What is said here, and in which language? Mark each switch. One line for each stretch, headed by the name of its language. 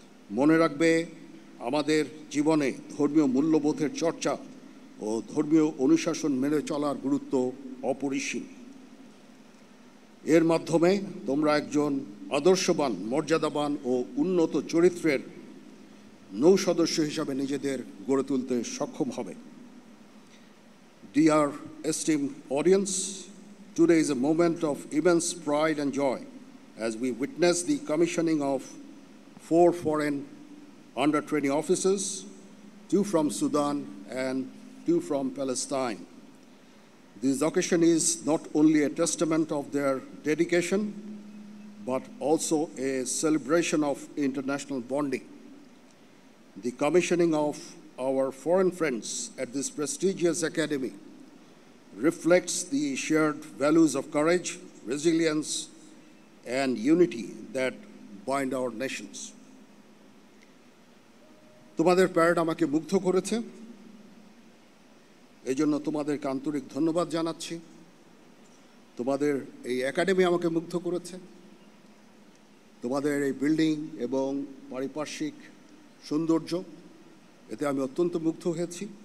Bangla: মনে রাখবে, আমাদের জীবনে ধর্মীয় মূল্যবোধের চর্চা ও ধর্মীয় অনুশাসন মেনে চলার গুরুত্ব অপরিসীম। এর মাধ্যমে তোমরা একজন আদর্শবান, মর্যাদাবান ও উন্নত চরিত্রের নৌ সদস্য হিসাবে নিজেদের গড়ে তুলতে সক্ষম হবে।
English: Dear esteemed audience, today is a moment of immense pride and joy as we witness the commissioning of 4 foreign under-20 officers, 2 from Sudan and 2 from Palestine. This occasion is not only a testament of their dedication, but also a celebration of international bonding. The commissioning of our foreign friends at this prestigious academy reflects the shared values of courage, resilience, and unity that bind our nations.
Bangla: তোমাদের parade আমাকে মুগ্ধ করেছে, এই জন্য তোমাদেরকে আন্তরিক ধন্যবাদ জানাচ্ছি। তোমাদের এই একাডেমি আমাকে মুগ্ধ করেছে, তোমাদের এই বিল্ডিং এবং পারিপার্শ্বিক সৌন্দর্য, এতে আমি অত্যন্ত মুগ্ধ হয়েছি।